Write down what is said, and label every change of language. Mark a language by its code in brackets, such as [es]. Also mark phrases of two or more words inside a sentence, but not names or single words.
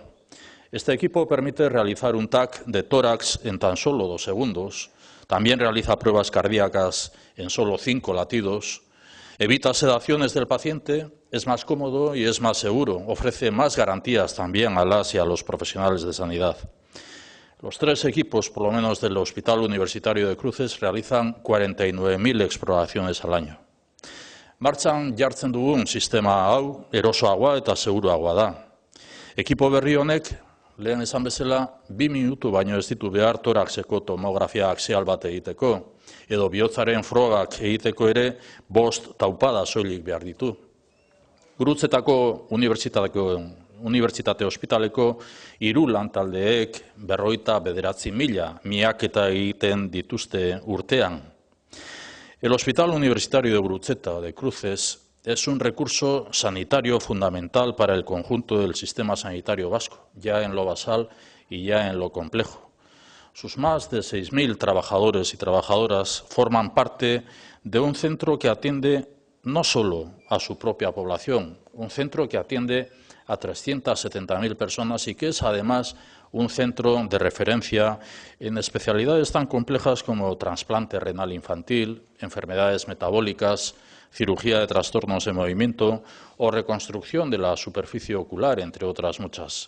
[es] Este equipo permite realizar un TAC de tórax en tan solo 2 segundos, también realiza pruebas cardíacas en solo 5 latidos, evita sedaciones del paciente, es más cómodo y es más seguro, ofrece más garantías también a las y a los profesionales de sanidad. Los 3 equipos, por lo menos del Hospital Universitario de Cruces, realizan 49.000 exploraciones al año. [eu] Martxan jartzen dugun sistema hau erosoagoa eta seguruagoa da. Ekipo berri honek, lehen esan bezala, 2 minutu baino ez ditu behar toraxeko tomografia axial bat egiteko, edo bihotzaren frogak egiteko ere 5 taupada soilik behar ditu. Gurutzetako Unibertsitate Ospitaleko 3 lantaldeek 59.000 miaketa egiten dituzte urtean. [es] El Hospital Universitario de Gurutzeta de Cruces es un recurso sanitario fundamental para el conjunto del sistema sanitario vasco, ya en lo basal y ya en lo complejo. Sus más de 6.000 trabajadores y trabajadoras forman parte de un centro que atiende no solo a su propia población, un centro que atiende a 370.000 personas y que es además un centro de referencia en especialidades tan complejas como trasplante renal infantil, enfermedades metabólicas, cirugía de trastornos de movimiento o reconstrucción de la superficie ocular, entre otras muchas.